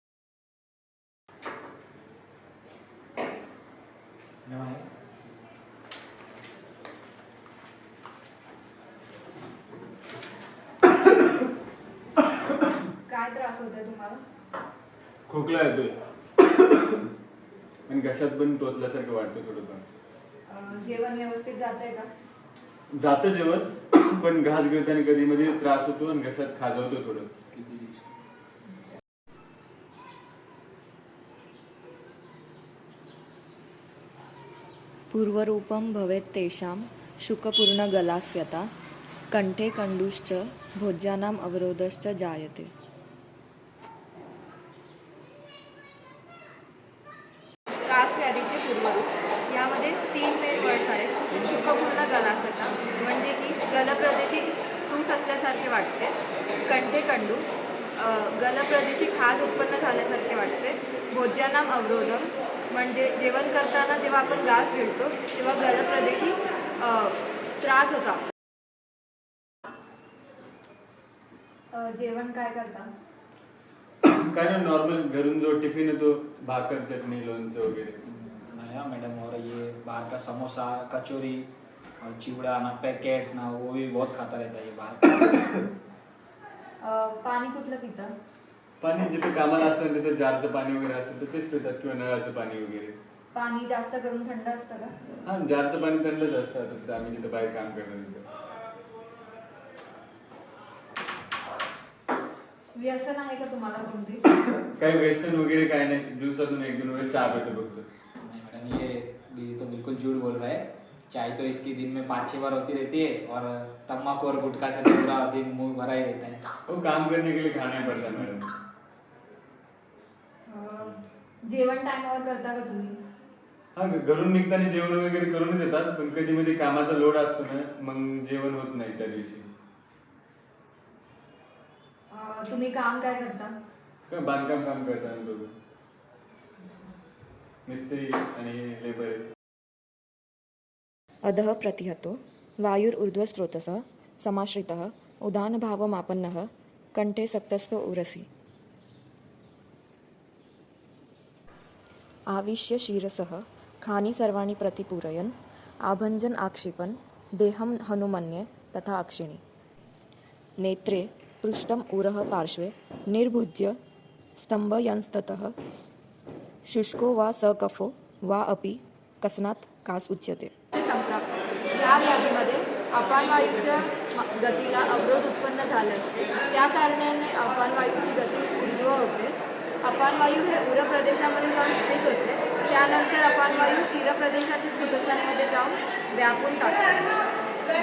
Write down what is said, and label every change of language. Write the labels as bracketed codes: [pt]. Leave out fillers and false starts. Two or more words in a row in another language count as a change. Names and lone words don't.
[mr] काय त्रास होतोय तुम्हाला? खोकला येतोय आणि घशात पण टोचल्यासारखं वाटतं थोडंफार. जेवण व्यवस्थित जातंय का? जातं जेवण पण घास घेताना कधी मध्ये त्रास होतो आणि घशात खाजवतो थोडं. [sa] पूर्वरूपं भवेत् तेषां शुकपूर्णगलास्यता कंठे कंडूश्च भोज्यानाम् अवरोधश्च जायते. [mr] कास व्याधीचे पूर्वरूप यामध्ये 3 [en] main words [mr] आहेत. [sa] शुकपूर्ण गलास्यता [mr] म्हणजे की गलप्रदेशी तूस असल्यासारखे वाटते. [sa] कंठे कंडू [mr] गलप्रदेशी खाज उत्पन्न झाल्यासारखे वाटते. [sa] भोज्यानाम अवरोधम [mr] म्हणजे जेवण करताना जेव्हा आपण घास गिळतो तेव्हा गलप्रदेशी त्रास होता. जेवण काय करता? काय ना नॉर्मल घरून जो टिफिन येतो भाकर चटणी लोणचं वगैरे. [hi] नया मैडम, और ये बाहर का समोसा कचौरी और चिवड़ा ना पैकेट्स ना वो भी बहुत खाता रहता है ये बाहर. [mr] पाणी कुठलं पिता? पाणी जिथे कामाला असतं तिथे जारचं पाणी वगैरे असेल तर तेच पितात किंवा नळाचं पाणी वगैरे. पाणी जास्त करून थंड असतं का? हा, जारचं पाणी थंडच असतं. तिथे आम्ही जिथे बाहेर काम करतो तिथे. व्यसन आहे का तुम्हाला कोणती? काही व्यसन वगैरे काय नाही. दिवसातून 1-2 वेळेस चहा पितो फक्त. [hi] नहीं मैडम, ये दीदी तो बिल्कुल झूठ बोल रहा है. चाय तो इसकी दिन में 5-6 बार होती रहती है और तम्बाकू और गुटखा से पूरा दिन मुंह भरा ही रहता है. वो काम करने के लिए खाना ही पड़ता है मैडम. [mr] जेवण टायमावर करता का तुम्ही? हा, घरून निघताना जेवण वगैरे करूनच येतात पण कधी मध्ये कामाचा लोड असतो ना मग जेवण होत नाही त्या दिवशी. तुम्ही काम काय करता? काय बांधकाम काम करतात दोघं. मिस्त्री आणि लेबर. [sa] अधः प्रतिहतो वायुर्ऊर्ध्वस्रोतसः समाश्रितः उदानभावमापन्नः कंठे सक्तस्थो उरसि. आविश्य शिरसः खानि सर्वाणि प्रतिपूरयन् आभञ्जन् आक्षिपन् देहं हनुमन्ये तथा अक्षिणी. नेत्रे पृष्ठम् उरः पार्श्वे निर्भुज्य स्तंभयंस्ततः शुष्को वा सकफो वा अपि कसनात् कास उच्यते. [mr] संप्राप्त या व्याधीमध्ये अपानवायूच्या गतीला अवरोध उत्पन्न झाले असते. त्या कारणाने अपानवायूची गती ऊर्ध्व होते. अपानवायू हे उर प्रदेशामध्ये जाऊन स्थित होते. त्यानंतर अपानवायू शिरप्रदेशातील सुदसांमध्ये जाऊन व्यापून टाकते.